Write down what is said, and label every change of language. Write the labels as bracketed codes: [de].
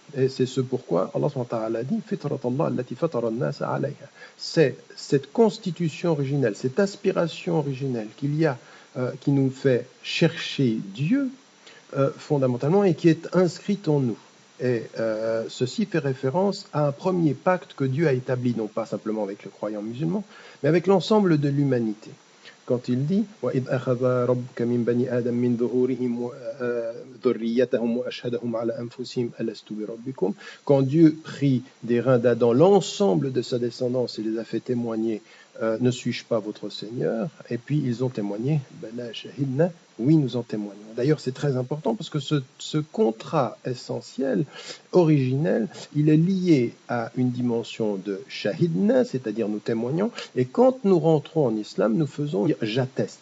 [fr] Et c'est ce pourquoi Allah SWT dit c'est cette constitution originelle, cette aspiration originelle qu'il y a qui nous fait chercher Dieu fondamentalement et qui est inscrite en nous. Et ceci fait référence à un premier pacte que Dieu a établi, non pas simplement avec le croyant musulman, mais avec l'ensemble de l'humanité. Quand il dit [ar] وَإِذْ أَخَذَ رَبُّكَ مِنْ بَنِي آدَمَ مِنْ ظُهُورِهِمْ ذُرِّيَّتَهُمْ وَأَشْهَدَهُمْ عَلَى أَنفُسِهِمْ أَلَسْتُ بِرَبِّكُمْ. [fr] Quand Dieu prit des reins d'Adam, l'ensemble de sa descendance, et les a fait témoigner, ne suis-je pas votre Seigneur? Et puis ils ont témoigné, [ar] Bala shahidna, [fr] oui, nous en témoignons. D'ailleurs, c'est très important parce que ce contrat essentiel, originel, il est lié à une dimension de shahidna, c'est-à-dire nous témoignons, et quand nous rentrons en islam, nous faisons j'atteste.